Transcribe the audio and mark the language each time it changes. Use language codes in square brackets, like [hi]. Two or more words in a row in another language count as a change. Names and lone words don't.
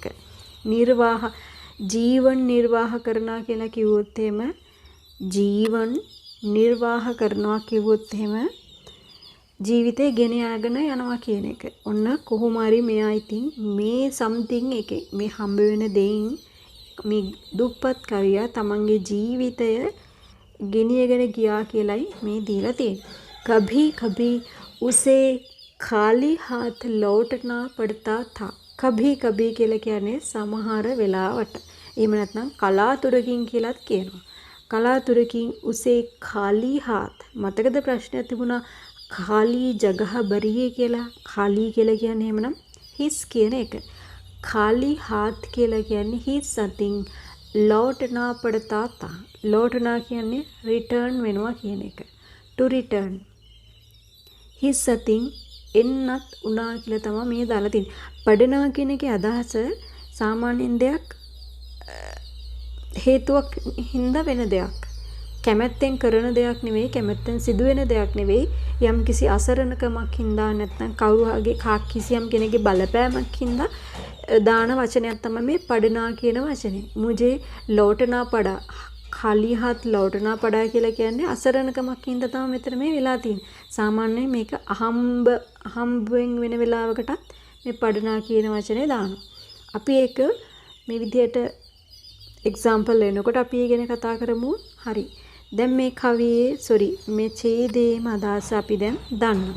[si] නිර්වාහ ජීවන් නිර්වාහ කරනවා කියලා කිව්වොත් එහෙම ජීවන් නිර්වාහ කරනවා කිව්වොත් එහෙම ජීවිතේ ගෙන ය아가න යනවා කියන එක. ඔන්න කොහොම හරි මෙයා ඉතින් මේ something එකේ මේ හම්බ වෙන දෙයින් මේ දුප්පත් කවියා තමන්ගේ ජීවිතය ගෙනියගෙන ගියා කියලයි මේ දීලා තියෙන්නේ. [hi] कभी कभी उसे खाली हाथ लौटना पड़ता था. कभी कभी [si] කියලා කියන්නේ සමහර වෙලාවට. එහෙම නැත්නම් කලාතුරකින් කියලාත් කියනවා. කලාතුරකින් [hi] उसे खाली हाथ. [si] මතකද ප්‍රශ්නයක් තිබුණා [hi] खाली जगह भरिए [si] කියලා. खाली කියලා කියන්නේ එහෙමනම් හිස් කියන එක. [hi] खाली हाथ [si] කියලා කියන්නේ හිස් something [hi] लौटना पड़ता था. [si] लौटना කියන්නේ return වෙනවා කියන එක. [en] to return. [si] හිස් something එන්නත් උනා කියලා තමයි මේ දාලා තියෙන්නේ. පඩනා කියන එකේ අදහස සාමාන්‍යයෙන් දෙයක් හේතුවක් හින්දා වෙන දෙයක්. කැමැත්තෙන් කරන දෙයක් නෙවෙයි, කැමැත්තෙන් සිදුවෙන දෙයක් නෙවෙයි. යම්කිසි අසරණකමක් හින්දා නැත්නම් කවුරුහගේ කිසියම් කෙනෙකුගේ බලපෑමක් හින්දා දාන වචනයක් තමයි මේ පඩනා කියන වචනේ. [hi] मुझे लौटना पड़ा खाली हाथ लौटना पड़ा [si] කියලා කියන්නේ අසරණකමක් හින්දා තමයි මෙතන මේ වෙලා තියෙන්නේ. සාමාන්‍යයෙන් මේක අහම්බෙන් වෙන වෙලාවකටත් මේ පඩනා කියන වචනේ දානවා. අපි ඒක මේ විදිහට එක්සැම්පල් එනකොට අපි ඉගෙන කතා කරමු. හරි. දැන් මේ කවියේ මේ ඡේදයේම අදහස අපි දැන් දන්නවා.